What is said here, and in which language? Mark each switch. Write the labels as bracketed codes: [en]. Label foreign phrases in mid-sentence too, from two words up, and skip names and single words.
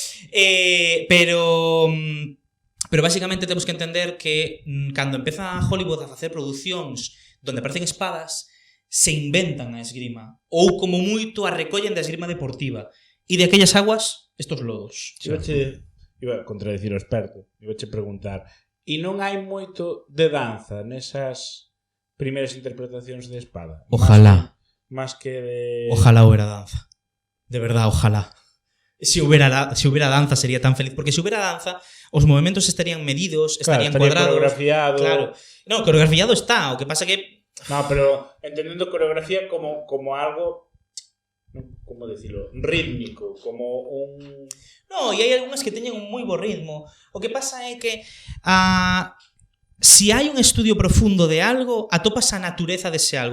[gl] Pero basicamente temos que entender que cando empeza Hollywood a facer producións donde aparecen espadas, [es] se inventan [gl] a esgrima, ou como moito a recollen da esgrima deportiva. [es] E de aquellas aguas, estos lodos. [gl] Iba a contradicir o experto. Iba a preguntar, e non hai moito de danza nesas primeiras interpretacións de espada? [es] Ojalá. Más que de... Ojalá hubiera danza. De verdad, ojalá. Si hubiera danza sería tan feliz. Porque si hubiera danza, os movimentos estarían medidos, estarían cuadrados. Coreografiado. Claro. No, coreografiado está. [gl] O que pasa que... No, pero entendendo coreografía como algo... [es] como decirlo? Rítmico. Como un... [gl] No, e hai algunhas que teñen un moi bo ritmo. O que pasa é que si hai un estudio profundo de algo, atopas a natureza dese algo.